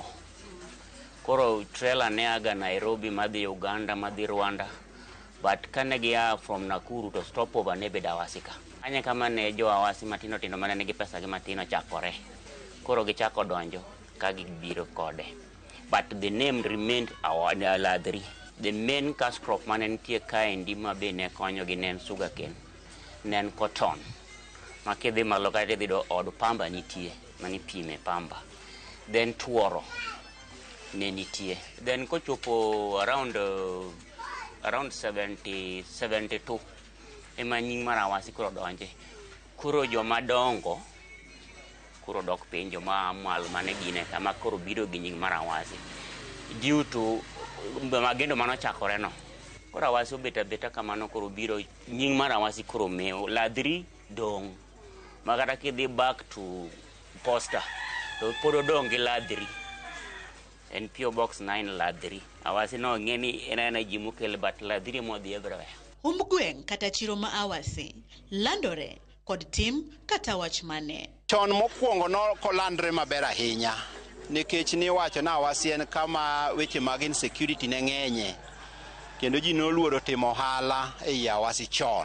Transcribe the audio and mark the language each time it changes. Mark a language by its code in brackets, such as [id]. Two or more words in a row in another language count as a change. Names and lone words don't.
[luo] Koro trailer ne aga Nairobi madhi Uganda madhi Rwanda, but kane gia from Nakuru to stopover ne beda Awasi ka. Anya kama ne jo Awasi matino tino mana nigi pesa gi matino chakore. Koro gichako donjo ka gibiro kode. [en] But the name remained Ladhiri. The main cash crop [luo] mane nitie kaendi ma be ne konyo gi nen sugarcane, nen cotton. Ma kidhi malo kata idhi do od pamba nitie, mani pime pamba. Then tuoro ne nitie. Then kochopo around 72 ema nying mar Awasi koro donje. Koro joma dongo kuro dok piny joma malo mane gine kama koro biro gi nying mar Awasi [en] due to [luo] magendo manochakore no. Koro Awasi obeta beta kamano koro biro nying mar Awasi koro mewo ladhiri dong. Magata kidhi [en] back to poster [luo] to pod odong gi ladhiri. En PO Box 9 ladhiri. Awasi no ng'e ni en ji mokele but ladhiri modhi everywhere. gweng' kata chiro ma Awasi landore kod tim kata wach mane. Chon mokwongo no kolandre maber ahinya nikech ni wacho na Awasi en kama weche mag insecurity ne ng'enye kendo ji noluoro timo ohala ei Awasi chon.